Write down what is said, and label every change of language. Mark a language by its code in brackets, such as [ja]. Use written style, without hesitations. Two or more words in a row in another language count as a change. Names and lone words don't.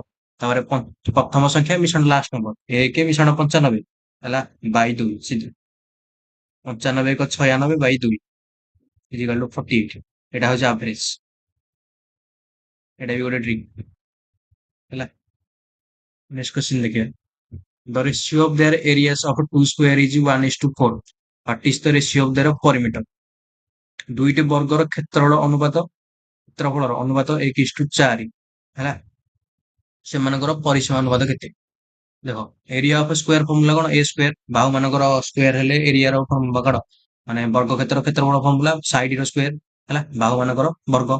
[or] ତାପରେ ପ୍ରଥମ ସଂଖ୍ୟା ମିଶାଣ [en] last number, [or] 1 ମିଶାଣ 95 ହେଲା ବାଇ 2 ସିଧା। [en] 95 ଏକ 96 by 2 equal to 48। [or] ଏଟା ହଉଛି ଆଭରେଜ। ଏଟା ବି ଗୋଟେ ଟ୍ରିକ୍ ହେଲା। [en] next question ଦେଖିବା। The ratio of their areas of two square is 1:4. What is the ratio of their perimeter? [or] ଦୁଇଟି ବର୍ଗର କ୍ଷେତ୍ରଫଳ ଅନୁପାତ, କ୍ଷେତ୍ରଫଳର ଅନୁପାତ 1:4 ହେଲା। ସେମାନଙ୍କର ପରିସୀମା ଅନୁପାତ କେତେ? ଦେଖ [en] area of square formula [or] କଣ, [en] a square. [or] ବାହୁ ମାନଙ୍କର ସ୍କୋୟାର ହେଲେ ଏରିଆର ଫର୍ମୁଲା କଣ, ମାନେ ବର୍ଗ କ୍ଷେତ୍ର କ୍ଷେତ୍ରଫଳ ଫର୍ମୁଲା ସାଇଡ ର ସ୍କୋୟାର ହେଲା, ବାହୁ ମାନଙ୍କର ବର୍ଗ।